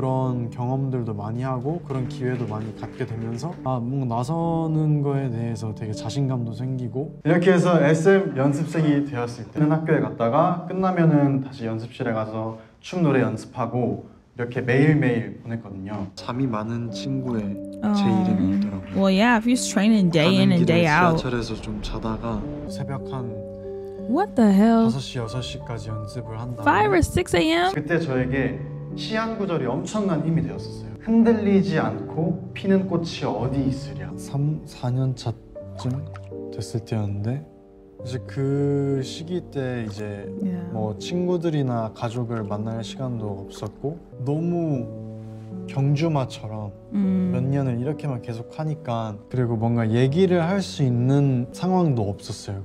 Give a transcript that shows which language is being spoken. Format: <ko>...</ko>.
<ko>그런 경험들도 많이 하고 그런 기회도 많이 갖게 되면서 뭔가 나서는 거에 대해서 되게 자신감도 생기고 이렇게 해서 SM 연습생이 되었을 때는 학교에 갔다가 끝나면은 다시 연습실에 가서 춤 노래 연습하고 이렇게 매일매일 보냈거든요. 잠이 많은 친구의 제 이름이 있더라고요.</ko> <en>Well, yeah, if you're training day in and day out.</en> <ko>지하철에서 좀 자다가 새벽 한</ko> <en>What the hell?</en> <ko>5시, 6시까지 연습을 한다.</ko> <en>5 or 6 a.m.?</en> <ko>그때 저에게 시 한 구절이 엄청난 힘이 되었었어요. 흔들리지 않고 피는 꽃이 어디 있으랴. 3, 4년 차쯤 됐을 때였는데 이제 그 시기 때 이제 뭐 친구들이나 가족을 만날 시간도 없었고 너무 경주마처럼 몇 년을 이렇게만 계속 하니까 그리고 뭔가 얘기를 할 수 있는 상황도 없었어요.</ko>